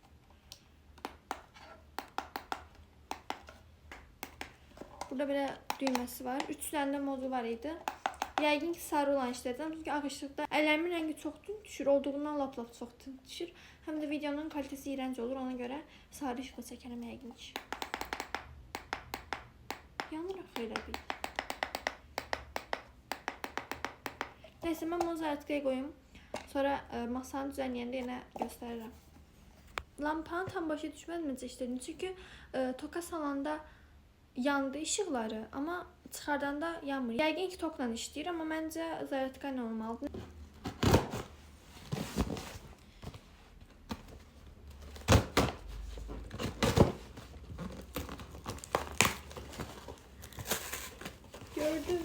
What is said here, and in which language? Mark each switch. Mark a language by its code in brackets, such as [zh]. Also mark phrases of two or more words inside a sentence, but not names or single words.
[az] Burada belə düyməsi var. 3 dənə modul var idi. Yəqin ki sarı olan işləyəcəm. Çünki ağ işıqda əllərimin rəngi çox tünd düşür. Olduğundan lap çox tünd düşür. Həm də videonun kalitəsi iyrənc olur. Ona görə sarı işıqla çəkərəm yəqin ki. Yanıraq elə bir. [tr] Neyse ben bunu artık koyayım. Sonra masanın düzenleyende yine gösteririm. [az] Lampanın tam başa düşmədim necə işlədiyini. Çünki toka salanda yandı ışıqları, amma çıxardanda yanmır. Yəqin ki tokla işləyir, amma məncə zaratka ilə olmalıdır. Gördüm.